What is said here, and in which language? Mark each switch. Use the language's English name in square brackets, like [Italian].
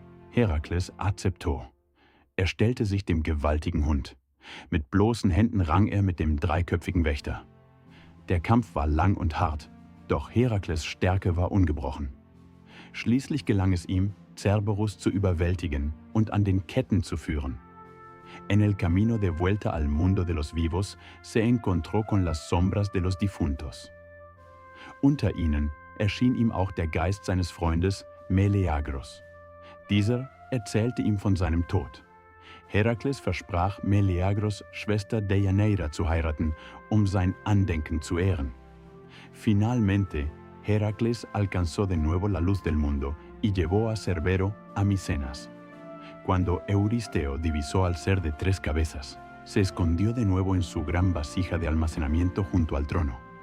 [German] Herakles acceptò. Er stellte sich dem gewaltigen Hund. Mit bloßen Händen rang er mit dem dreiköpfigen Wächter. Der Kampf war lang und hart, doch Herakles Stärke war ungebrochen. Schließlich gelang es ihm, Cerberus zu überwältigen und an den Ketten zu führen. [Spanish] En el camino de vuelta al mundo de los vivos se encontró con las sombras de los difuntos. [German] Unter ihnen erschien ihm auch der Geist seines Freundes Meleagros. Dieser erzählte ihm von seinem Tod. Herakles versprach Meleagros Schwester Deianeira zu heiraten, um sein Andenken zu ehren. [Spanish] Finalmente, Herakles alcanzó de nuevo la luz del mundo y llevó a Cerbero a Micenas. Cuando Euristeo divisó al ser de 3 cabezas, se escondió de nuevo en su gran vasija de almacenamiento junto al trono.